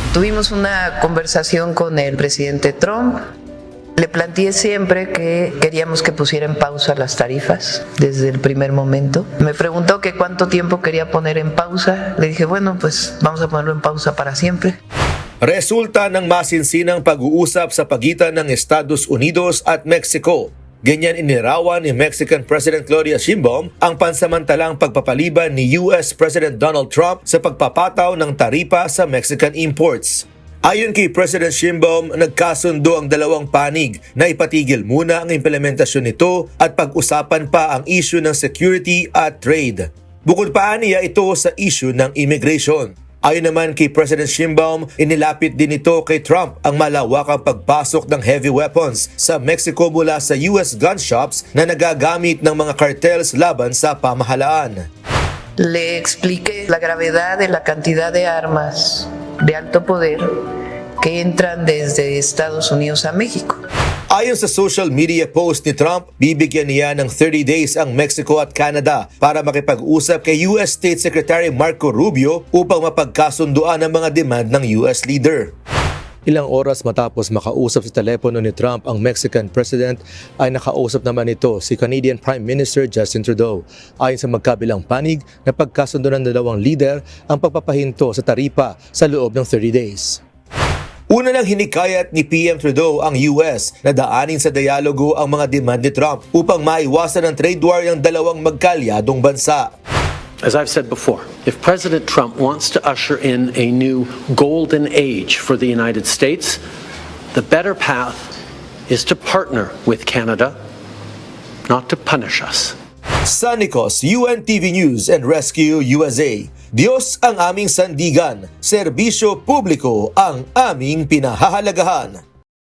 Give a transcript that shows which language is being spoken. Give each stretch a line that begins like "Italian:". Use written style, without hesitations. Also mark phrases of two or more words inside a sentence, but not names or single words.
Spanish: Tuvimos una conversación con el presidente Trump. Le planteé siempre que queríamos que pusiera en pausa las tarifas desde el primer momento. Me preguntó que cuánto tiempo quería poner en pausa. Le dije, bueno, pues vamos a ponerlo en pausa para siempre.
Filipino: Resulta ng masinsinang pag-uusap sa pagitan ng Estados Unidos at Mexico. Ganyan inirawan ni
English: Mexican President
Filipino: Claudia Sheinbaum ang pansamantalang pagpapaliban ni
English: US President
Filipino: Donald Trump sa pagpapataw ng taripa sa
English: Mexican imports.
Filipino: Ayon kay President Sheinbaum, nagkasundo ang dalawang panig na ipatigil muna ang implementasyon nito at pag-usapan pa ang issue ng security at trade. Bukod pa niya ito sa issue ng immigration. Ayon naman kay President Sheinbaum, inilapit din ito kay Trump ang malawakang pagpasok ng
English: heavy weapons
Filipino: sa Mexico mula sa
English: US gun shops
Filipino: na nagagamit ng mga cartels laban sa pamahalaan.
Spanish: Le expliqué la gravedad de la cantidad de armas de alto poder que entran desde Estados Unidos a México.
Filipino: Ayon sa
English: social media post
Filipino: ni Trump, bibigyan niya ng
English: 30 days
Filipino: ang Mexico at Canada para makipag-usap kay
English: US State Secretary
Filipino: Marco Rubio upang mapagkasunduan ang mga demand ng
English: US leader.
Filipino: Ilang oras matapos makausap sa telepono ni Trump ang
English: Mexican President
Filipino: ay nakausap naman ito si
English: Canadian Prime Minister
Filipino: Justin Trudeau. Ayon sa magkabilang panig, napagkasundo ng dalawang leader ang pagpapahinto sa taripa sa loob ng
English: 30 days.
Filipino: Una nang hinikayat ni PM Trudeau ang US na daanin sa dialogo ang mga demand ni Trump upang maiwasan ang
English: trade war
Filipino: ng dalawang magkalyadong bansa.
English: As I've said before, if President Trump wants to usher in a new golden age for the United States, the better path is to partner with Canada, not to punish us.
Filipino: Sa Nicos, UNTV News and Rescue USA, Diyos ang aming sandigan, serbisyo publiko ang aming pinahahalagahan.